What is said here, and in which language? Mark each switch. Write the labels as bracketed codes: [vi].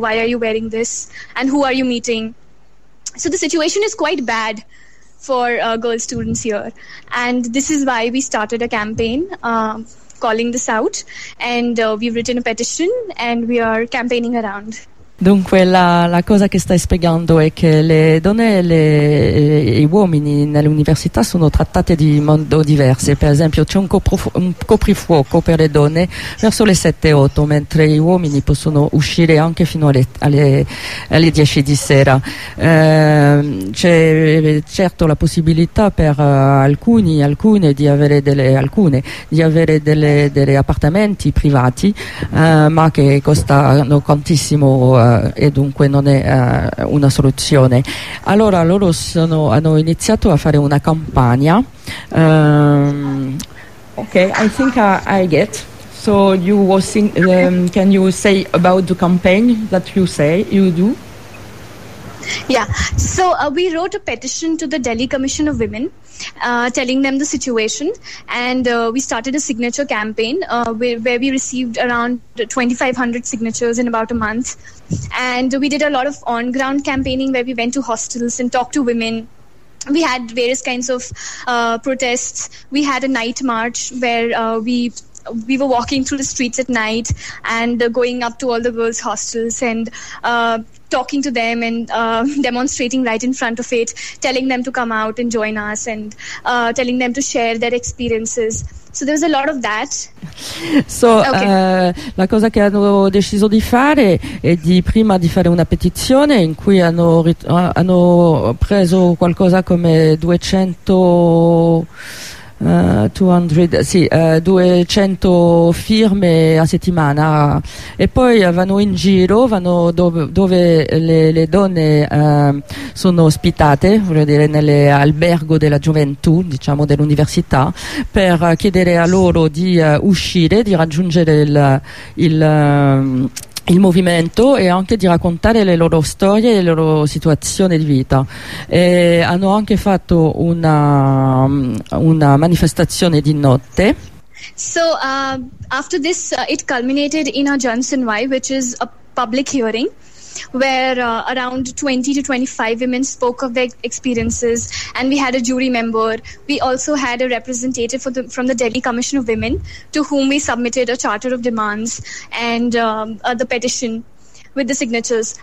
[en] Why are you wearing this? And who are you meeting? So the situation is quite bad for girl students here. And this is why we started a campaign calling this out. And we've written a petition and we are campaigning around. [it] Dunque la cosa che stai spiegando è che le donne e gli uomini nell'università sono trattate di modo diverso. Per esempio c'è un coprifuoco per le donne verso le 7-8, mentre gli uomini possono uscire anche fino alle 10 di sera. C'è certo la possibilità per alcune di avere degli appartamenti privati, ma che costano tantissimo e dunque non è una soluzione. Allora loro hanno iniziato a fare una campagna. [en] Okay, I think I get. So you were can you say about the campaign that you do? Yeah, so we wrote a petition to the Delhi Commission of Women, telling them the situation, and we started a signature campaign where we received around 2,500 signatures in about a month. And we did a lot of on-ground campaigning where we went to hostels and talked to women. We had various kinds of protests. We had a night march where we were walking through the streets at night and going up to all the girls' hostels and talking to them and demonstrating right in front of it, telling them to come out and join us and telling them to share their experiences. So there was a lot of that. So okay. [it] La cosa che hanno deciso di fare è di prima di fare una petizione in cui hanno preso qualcosa come 200 firme a settimana, e poi vanno in giro, vanno dove le donne sono ospitate, voglio dire nelle albergo della gioventù, diciamo dell'università, per chiedere a loro di uscire, di raggiungere il movimento e anche di raccontare le loro storie e le loro situazioni di vita. E hanno anche fatto una manifestazione di notte. [en] So after this it culminated in a Johnson Y, which is a public hearing where around 20 to 25 women spoke of their experiences, and we had a jury member. We also had a representative from the Delhi Commission of Women, to whom we submitted a charter of demands and the petition with the signatures.